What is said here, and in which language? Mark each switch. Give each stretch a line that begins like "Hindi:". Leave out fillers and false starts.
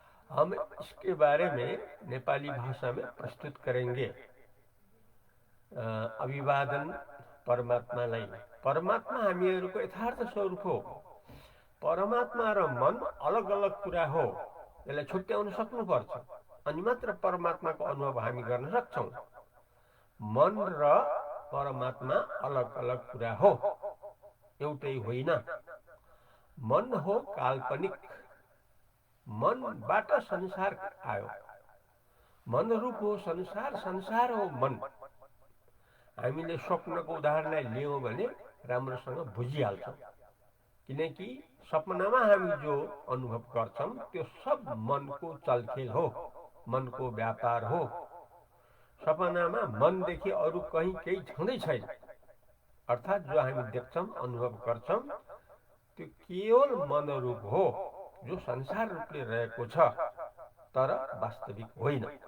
Hindi: हम इसके बारे में नेपाली भाषा में प्रस्तुत करेंगे।
Nepali: अभिवादन परमात्मालाई। परमात्मा हामीहरूको यथार्थ स्वरूप हो। परमात्मा र मन अलग अलग कुरा हो, यसलाई छुट्याउन सक्नुपर्छ, अनि मात्र परमात्माको अनुभव हामी गर्न सक्छौं। मन र परमात्मा अलग अलग कुरा हो, एउटै होइन। मन हो काल्पनिक, मनबाट संसार आयो। मन रूप हो संसार, संसार हो मन। हामीले स्वप्नको उदाहरणलाई लियौं भने राम्रोसँग बुझिहाल्छौं, किनकि सपनामा हामी जो अनुभव गर्छौं त्यो सब मनको चलखेल हो, मनको व्यापार हो। सपनामा मनदेखि अरू कहीँ केही छँदै छैन। अर्थात् जो हामी देख्छौं, अनुभव गर्छौं त्यो केवल मनरूप हो, जो संसार रूपले रहेको छ, तर वास्तविक होइन।